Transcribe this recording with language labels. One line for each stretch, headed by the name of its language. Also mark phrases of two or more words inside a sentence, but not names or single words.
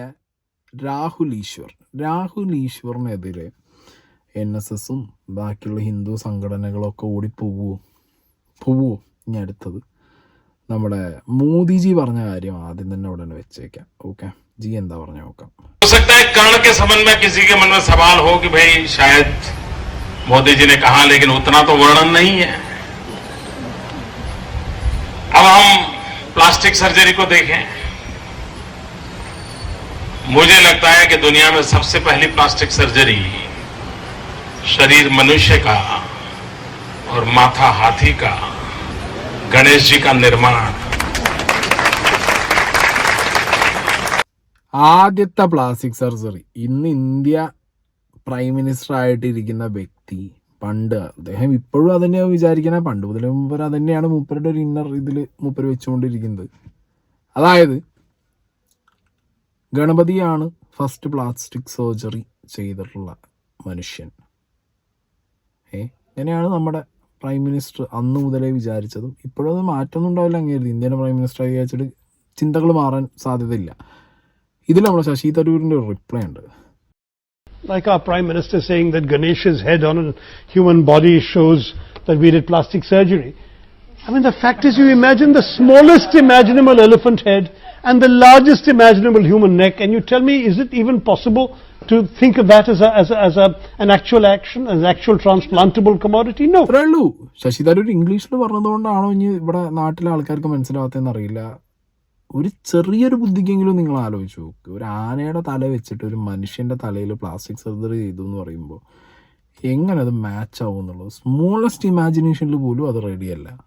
Malayalam: രാഹുൽ ഈശ്വറിനെതിരെ NSSും ബാക്കിയുള്ള ഹിന്ദു സംഘടനകളൊക്കെ പോവുമോ ഇനി അടുത്തത് നമ്മുടെ മോദിജി പറഞ്ഞ കാര്യം ആദ്യം തന്നെ ഉടനെ വെച്ചേക്കാം. ഓക്കെ, ജി എന്താ പറഞ്ഞ നോക്കാം.
Hindi: हो सकता है कर्ण के संबंध में किसी के मन में सवाल हो कि भाई शायद मोदी जी ने कहा, लेकिन उतना तो वर्णन नहीं है. अब हम
English: plastic surgery
Hindi: को देखें. मुझे लगता है कि दुनिया में सबसे पहली
English: plastic surgery
Hindi: शरीर मनुष्य का और माथा हाथी का, गणेश जी का निर्माण.
Malayalam: ആദ്യത്തെ
English: plastic surgery
Malayalam: ഇന്ന് ഇന്ത്യ
English: prime minister
Malayalam: ആയിട്ടിരിക്കുന്ന വ്യക്തി, പണ്ട് അദ്ദേഹം ഇപ്പോഴും അതന്നെയാണ് വിചാരിക്കുന്നത്, പണ്ട് മുതലേ മൂപ്പർ അതന്നെയാണ് മൂപ്പരുടെ ഒരു ഇന്നർ ഇതിൽ മൂപ്പർ വെച്ചുകൊണ്ടിരിക്കുന്നത്. അതായത് ഗണപതിയാണ്
English: first plastic surgery
Malayalam: ചെയ്തിട്ടുള്ള മനുഷ്യൻ. ഇങ്ങനെയാണ് നമ്മുടെ
English: prime minister
Malayalam: അന്ന് മുതലേ വിചാരിച്ചതും ഇപ്പോഴും അത് മാറ്റമൊന്നും ഉണ്ടാവില്ല. അങ്ങനെ ഇന്ത്യയുടെ
English: prime minister
Malayalam: വിചാരിച്ചിട്ട് ചിന്തകൾ മാറാൻ സാധ്യതയില്ല. ഇതിൽ നമ്മുടെ ശശി തരൂരിൻ്റെ ഒരു റിപ്ലൈ ഉണ്ട്.
English: Like our Prime Minister saying that Ganesh's head on a human body shows that we did plastic surgery. I mean, the fact is, you imagine the smallest imaginable elephant head and the largest imaginable human neck, and you tell me, is it even possible to think of that as an actual action, as an actual transplantable commodity? No.
Malayalam: അത്രേ ഉള്ളൂ. ശശി തരൂർ ഇംഗ്ലീഷിൽ പറഞ്ഞതുകൊണ്ടാണോ ഇനി ഇവിടെ നാട്ടിലെ ആൾക്കാർക്ക് മനസ്സിലാവാത്തതെന്ന് അറിയില്ല. ഒരു ചെറിയൊരു ബുദ്ധിക്കെങ്കിലും നിങ്ങൾ ആലോചിച്ച് നോക്ക്. ഒരു ആനയുടെ തല വെച്ചിട്ട് ഒരു മനുഷ്യൻ്റെ തലയിൽ
English: plastic surgery
Malayalam: ചെയ്തു എന്ന് പറയുമ്പോൾ എങ്ങനെ അത് മാച്ച് ആവും എന്നുള്ളത്
English: smallest imagination
Malayalam: പോലും അത് റെഡിയല്ല.